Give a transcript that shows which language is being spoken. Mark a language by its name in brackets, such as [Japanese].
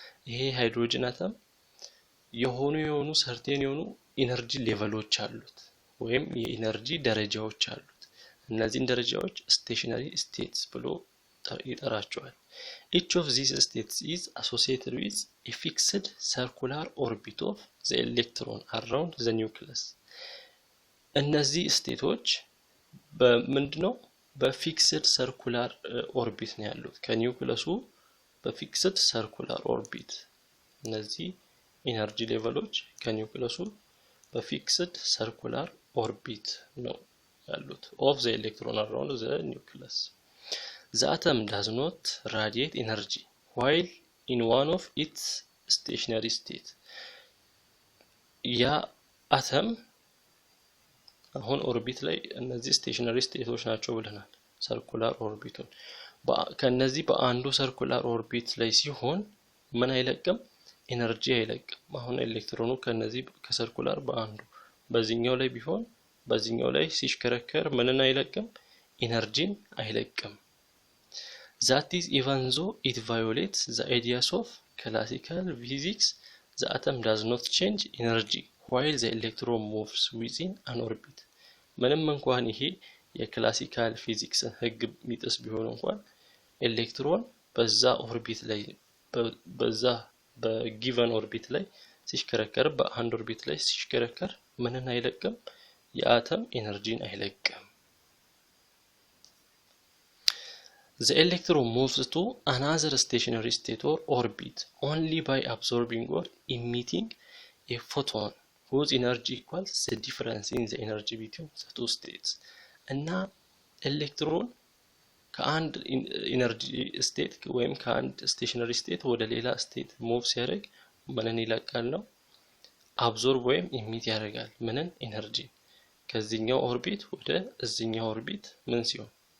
[Amharic] ይሄ ሃይድሮጅን አተም የሆኑ ሰርቴን የሆኑ ኢነርጂ ሌቨሎች አሉት ወይም የኢነርጂ ደረጃዎች አሉት። እነዚህን ደረጃዎች stationary states ብሎ ይጠራቸዋል። [English] Each of these states is associated with a fixed circular orbit of the electron around the nucleus. [Amharic] እነዚህ ስቴቶች በምንድነው? በፊክስድ ሰርኩላር ኦርቢት ነው ያሉት ከኒውክለሱ በፊክስድ ሰርኩላር ኦርቢት። እነዚህ ኢነርጂ ሌቨሎች ከኒውክለሱ በፊክስድ ሰርኩላር ኦርቢት ነው ያሉት [English] of the electron around the nucleus. The atom does not radiate energy while in one of its stationary state. [Amharic] ያ አተም አሁን ኦርቢት ላይ እነዚህ ስቴሽነሪ ስቴቶች ናቸው ብለናል። ሰርኩላር ኦርቢቱን ከነዚህ በአንዱ ሰርኩላር ኦርቢት ላይ ሲሆን ምን አይለቅም? ኤነርጂ አይለቅም። አሁን ኤሌክትሮኑ ከነዚህ ከሰርኩላር በአንዱ በዚህኛው ላይ ቢሆን በዚህኛው ላይ ሲሽከረከር ምንን አይለቅም? ኤነርጂን አይለቅም። [English] That is even though it violates the ideas of classical physics, the atom does not change energy while the electron moves within an orbit. [Amharic] ምንም እንኳን ይሄ የክላሲካል ፊዚክስን ህግ የሚጥስ ቢሆን እንኳን ኤሌክትሮን በዛ ኦርቢት ላይ በዛ በጊቨን ኦርቢት ላይ ሲሽከረከር በአንድ ኦርቢት ላይ ሲሽከረከር ምንን አይለቅም? የአተም ኤነርጂን አይለቅም። [English] The electron moves to another stationary state or orbit only by absorbing or emitting a photon whose energy equals the difference in the energy between the two states. [Amharic] እና ኤሌክትሮን ከአንድ ኢነርጂ ስቴት ወይም ከአንድ ስቴሽነሪ ስቴት ወደ ሌላ ስቴት ሙቭ ሲያደርግ ምንን ይለቃል ነው? አብዞርብ ወይም ኢሚት ያደርጋል። ምንን? ኤነርጂ ከዚህኛው ኦርቢት ወደ እዚህኛው ኦርቢት ምን ሲሆን?